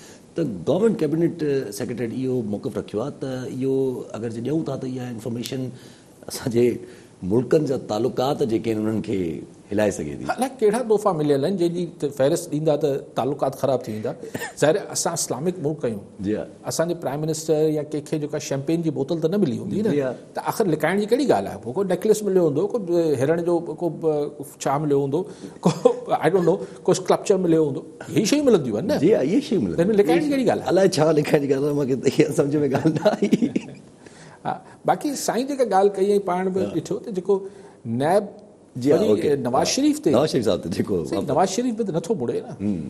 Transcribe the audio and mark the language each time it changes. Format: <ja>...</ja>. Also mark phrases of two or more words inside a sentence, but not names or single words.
<sd>त</sd> <en>government cabinet secretary</en> <sd>इहो मौक़िफ़ रखियो आहे त इहो अगरि जे ॾियूं था त इहा इंफॉर्मेशन असांजे मुल्कनि जा तालुकात जेके आहिनि उन्हनि खे हिलाए सघे थी. अलाए कहिड़ा तोहफ़ा मिलियल आहिनि जंहिंजी फ़हिरिस्त ॾींदा त तालुकात ख़राबु थी वेंदा. ज़ाहिर असां इस्लामिक मुल्क आहियूं. जी हा असांजे</sd> <en>prime minister</en> <sd>या कंहिंखे जेका शैम्पेन जी बोतल त न मिली हूंदी न त आख़िर लिकाइण जी कहिड़ी ॻाल्हि आहे. पोइ को नेकलेस मिलियो हूंदो को हिरण जो को छा मिलियो हूंदो को</sd> <en>I don't know</en> <sd>को स्कल्पचर मिलियो हूंदो. इहे शयूं मिलंदियूं आहिनि न. जी हा इहे शयूं मिलंदियूं. लिकाइण जी कहिड़ी ॻाल्हि आहे. अलाए छा लिकाइण जी ॻाल्हि आहे मूंखे सम्झ में ॻाल्हि न आई. हा बाक़ी साईं जेका ॻाल्हि कई ऐं पाण बि ॾिठो त जेको नैब नवाज़ शरीफ़ ते नवाज़ शरीफ़ बि त नथो मुड़े न.</sd>